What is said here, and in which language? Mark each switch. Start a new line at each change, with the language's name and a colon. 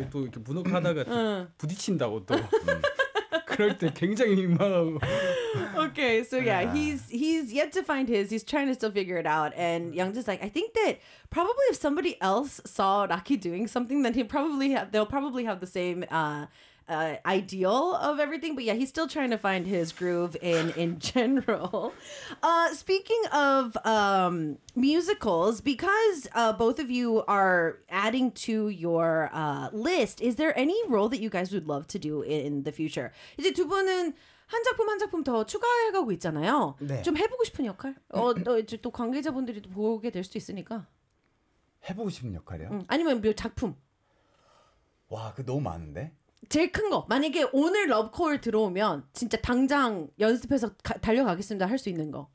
Korean: 또 이렇게 문워크 하다가 부딪힌다고 또 그럴 때 굉장히 민망하고.
English: Okay, so yeah, he's yet to find his. He's trying to still figure it out. And Youngjae's like, I think that probably if somebody else saw Raki doing something, then they'll probably have the same ideal of everything. But yeah, he's still trying to find his groove in general. Speaking of musicals, because both of you are adding to your list, is there any role that you guys would love to do in the future?
Korean: 이제 두 분은 한 작품 더 추가해가고 있잖아요. 네. 좀 해보고 싶은 역할? 이제 또 관계자분들이 또 보게 될 수도 있으니까. 해보고 싶은 역할이요? 아니면 뭐 작품? 와, 그 너무 많은데? 제일 큰 거. 만약에 오늘 러브콜 들어오면 진짜 당장 연습해서 달려가겠습니다 할 수 있는 거.